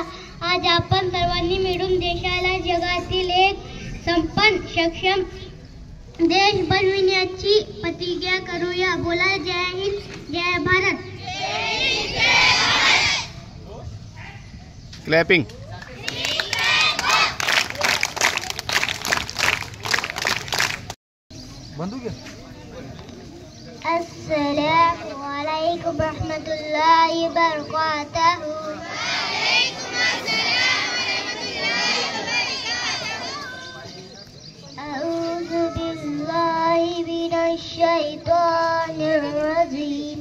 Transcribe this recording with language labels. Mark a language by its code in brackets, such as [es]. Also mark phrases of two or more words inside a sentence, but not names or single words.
[mr] आज आपण सर्वांनी मिळून देशाला जगातील एक संपन्न सक्षम देश बनविण्याची प्रतिज्ञा करूया। बोला जय हिंद, जय भारत। क्लॅपिंग। [ar] السلام عليكم رحمة الله و بركاته. أعوذ بالله من الشيطان الرجيم.